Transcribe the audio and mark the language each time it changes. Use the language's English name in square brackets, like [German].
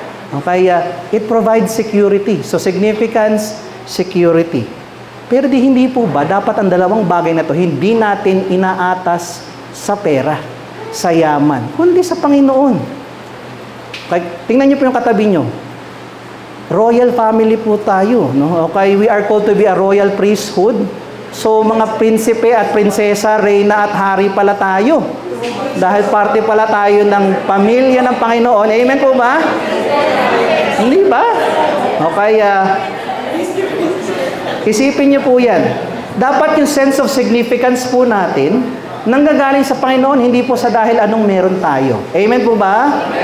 [English] Okay, it provides security. So, significance, security. [Filipino] Pero hindi po ba, dapat ang dalawang bagay na to, hindi natin inaatas sa pera, sa yaman, kundi sa Panginoon. Okay, tingnan niyo po yung katabi niyo. Royal family po tayo, no? [English] Okay, we are called to be a royal priesthood. [Filipino] So, mga prinsipe at prinsesa, reyna at hari pala tayo. Dahil parte pala tayo ng pamilya ng Panginoon. Amen po ba? Hindi ba? Okay, isipin niyo po yan. Dapat yung sense of significance po natin, nanggagaling sa Panginoon, hindi po sa dahil anong meron tayo. Amen po ba?